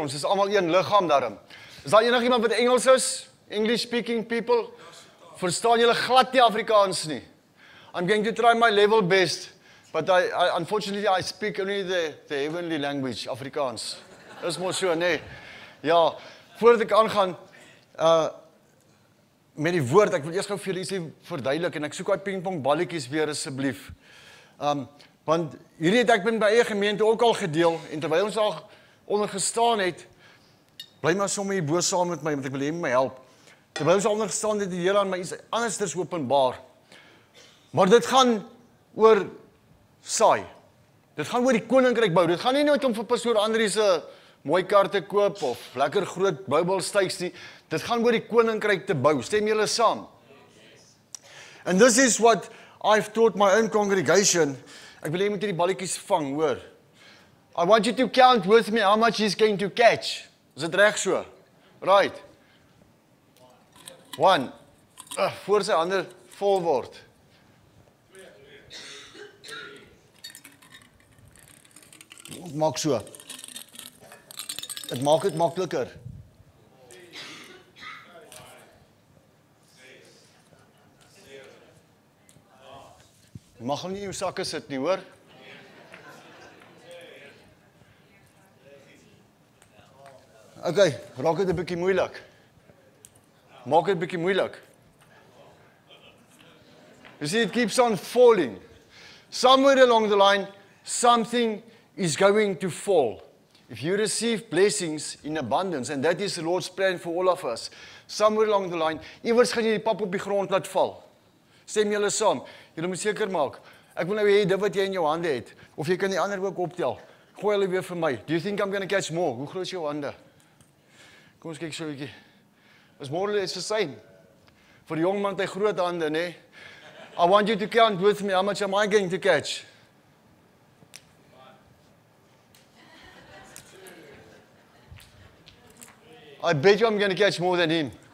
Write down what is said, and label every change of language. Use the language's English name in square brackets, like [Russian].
[Afrikaans] Ons is almal een liggaam daarin. Is daar enigiemand wat Engels is? [English] English speaking people? [Afrikaans] Verstaan julle glad nie Afrikaans nie? [English] I'm going to try my level best, but unfortunately I speak only the heavenly language, Afrikaans. [Afrikaans] Is mos so, nee. Ja, voordat ek aangaan, met die woord, ek wil eers gou vir julle ietsie verduidelik, en ek soek uit pingpong balletjies weer asseblief. Want hierdie het ek by eie gemeente ook al gedeel, en terwyl ons al onder gestaan het, bly maar sommer hier bo saam met my, want ek wil hê my help. Terwyl ons al onder gestaan het, die Here aan my iets andersters openbaar. Maar dit gaan oor saai. Dit gaan oor die koninkryk bou. Dit gaan nie net om vir pastoor Andrie se mooi kar te koop of lekker groot Bybelstuks nie. Dit gaan oor die koninkryk te bou. Stem julle saam? [English] And this is what I've taught my own congregation. [Afrikaans] Ek wil hê jy moet hierdie balletjies vang, hoor. [English] I want you to count with me how much he's going to catch. [Afrikaans] Is dit reg so? Right. 1. Voor sy hande vol word. 2. Maak so. Dit maak dit makliker. 6. Mag hom nie in jou sakke sit nie, hoor? Okay, raak dit 'n bietjie moeilik. Maak dit 'n bietjie moeilik. [English] You see, it keeps on falling. Somewhere along the line, something is going to fall. If you receive blessings in abundance, and that is the Lord's plan for all of us, somewhere along the line, [Afrikaans] iewers gaan jy die pap op die grond laat val. Stem julle saam? Julle moet seker maak. Ek wil nou hê dit wat jy in jou hande het, of jy kan die ander ook optel. Gooi hulle weer vir my. [English] Do you think I'm going to catch more? [Afrikaans] Hoe groot is jou hande? Kom ons kyk so 'n bietjie. [English] Is more or less the same. [Afrikaans] Vir die jong man het hy groot hande, né? [English] I want you to count with me, how much am I going to catch? 1. I bet you I'm going to catch more than him.